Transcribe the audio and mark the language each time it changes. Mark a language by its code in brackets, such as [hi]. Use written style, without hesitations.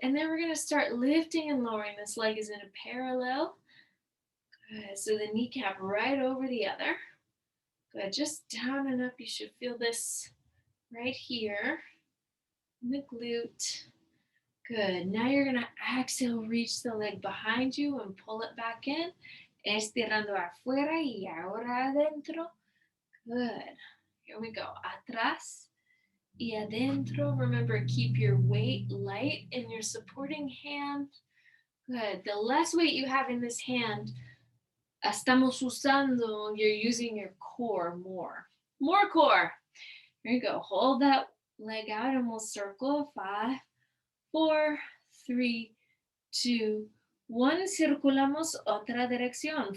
[en] And then we're going to start lifting and lowering. This leg is in a parallel. Good. So the kneecap right over the other. Good. Just down and up. You should feel this right here in the glute. Good. Now you're going to exhale, reach the leg behind you and pull it back in. [es] Estirando afuera y ahora adentro. [en] Good. Here we go. [es] Atrás y adentro. [en] Remember, keep your weight light in your supporting hand. Good. The less weight you have in this hand, [es] estamos usando, [en] you're using your core more. More core. Here you go. Hold that leg out and we'll circle. 5, 4, 3, 2, 1. [es] Circulamos otra dirección.